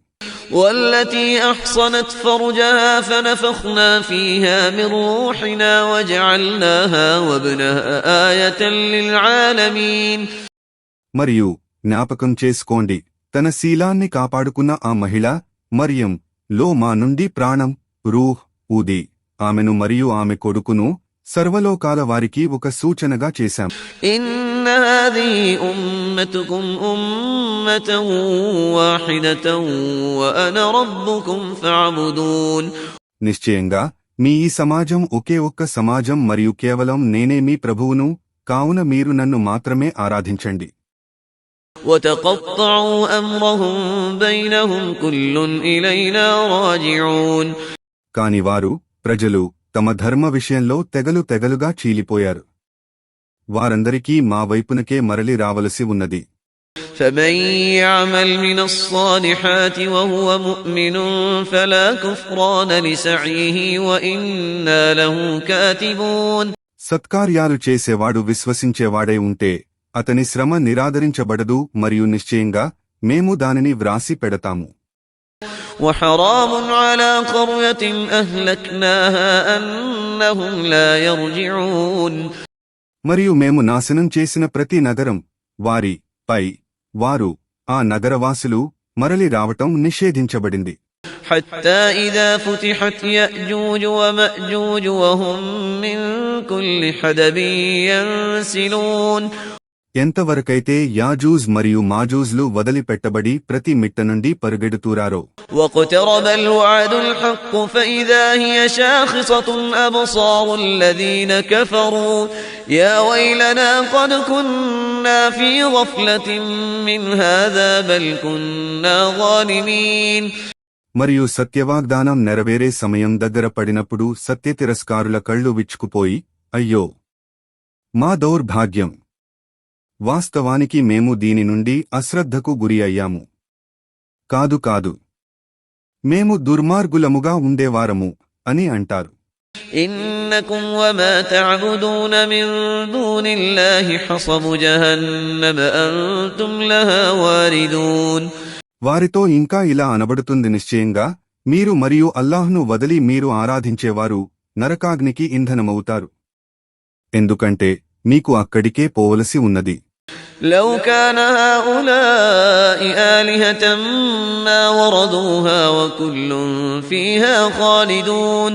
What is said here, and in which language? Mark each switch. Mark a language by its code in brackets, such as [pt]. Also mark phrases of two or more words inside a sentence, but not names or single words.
[ar] والتي أحصنت فرجها فنفخنا فيها من روحنا وجعلناها وابنها آية للعالمين. [te] మరియు జ్ఞాపకం చేసుకోండి, తన శీలాన్ని కాపాడుకున్న ఆ మహిళ మరియం లో మా నుండి ప్రాణం రూహ్ ఊది ఆమెను మరియు ఆమె కొడుకును సర్వలోకాల వారికి ఒక సూచనగా చేశాం. [ar] إن هذه أمتكم أمة واحدة وأنا ربكم فاعبدون. [te] నిశ్చయంగా మీ ఈ సమాజం ఒకే ఒక్క సమాజం మరియు కేవలం నేనే మీ ప్రభువును, కావున మీరు నన్ను మాత్రమే ఆరాధించండి. [ar] وتقطعوا أمرهم بينهم كل إلينا راجعون. [te] కాని వారు ప్రజలు తమ ధర్మ విషయంలో తెగలుగా చీలిపోయారు. వారందరికీ మా వైపునకే మరలి రావలసి ఉన్నది. [ar] فمن يعمل من الصالحات وهو مؤمن فلا كفران لسعيه وإنا له كاتبون. [te] సత్కార్యాలు చేసేవాడు విశ్వసించేవాడై ఉంటే అతని శ్రమ నిరాదరించబడదు మరియు నిశ్చయంగా మేము దానిని వ్రాసి పెడతాము. [ar] وحرام على قرية أهلكناها أنهم لا يرجعون. [te] మరియు మేము నాశనం చేసిన ప్రతి నగరం వారి పై వారు ఆ నగరవాసులు మరలి రావటం నిషేధించబడింది. [ar] حتى إذا فتحت يأجوج ومأجوج وهم من كل حدب ينسلون. [te] ఎంతవరకైతే యాజూజ్ మరియు మాజూజ్లు వదిలిపెట్టబడి ప్రతి మిట్ట నుండి పరుగెడుతూరారో. [ar] واقترب الوعد الحق فإذا هي شاخصة أبصار الذين كفروا يا ويلنا قد كنا في غفلة من هذا بل كنا ظالمين. [te] మరియు సత్యవాగ్దానం నెరవేరే సమయం దగ్గర పడినప్పుడు సత్యతిరస్కారుల కళ్ళు విచ్చుకుపోయి, అయ్యో మా దౌర్భాగ్యం, వాస్తవానికి మేము దీని నుండి అశ్రద్ధకు గురి అయ్యాము. కాదు మేము దుర్మార్గులముగా ఉండేవారము అని అంటారు. [ar] إنكم وما تعبدون من دون الله حصب جهنم أنتم لها واردون. [te] వారితో ఇంకా ఇలా అనబడుతుంది, నిశ్చయంగా మీరు మరియు అల్లాహ్ను వదిలి మీరు ఆరాధించేవారు నరకాగ్నికి ఇంధనమవుతారు, ఎందుకంటే మీకు అక్కడికే పోవలసి ఉన్నది. [ar] لو كان هؤلاء آلهة ما وردوها وكل فيها خالدون.